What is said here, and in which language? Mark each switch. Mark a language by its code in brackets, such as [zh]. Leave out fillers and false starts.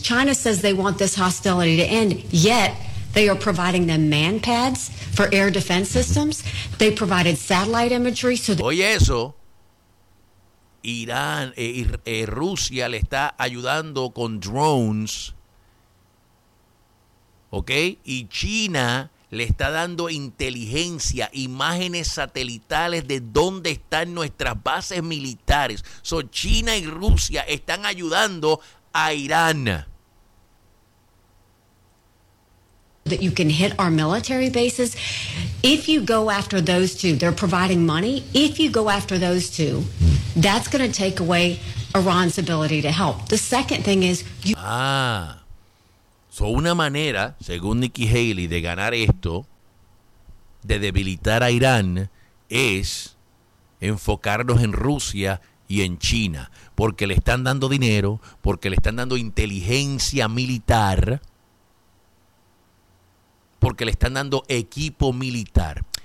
[en] China says they want this hostility to end, yet they are providing them man pads for air defense systems. They provided satellite imagery. [es] Oye eso, Irán, Rusia le está ayudando con drones, ¿ok? Y China le está dando inteligencia, imágenes satelitales de dónde están nuestras bases militares. So China y Rusia están ayudando a Irán. [en] That you can hit our military bases. If you go after those two, they're providing money. If you go after those two, that's going to take away Iran's ability to help. The second thing is you. [es] So una manera, según Nikki Haley, de ganar esto, de debilitar a Irán, es enfocarnos en Rusia y en China, porque le están dando dinero, porque le están dando inteligencia militar, porque le están dando equipo militar.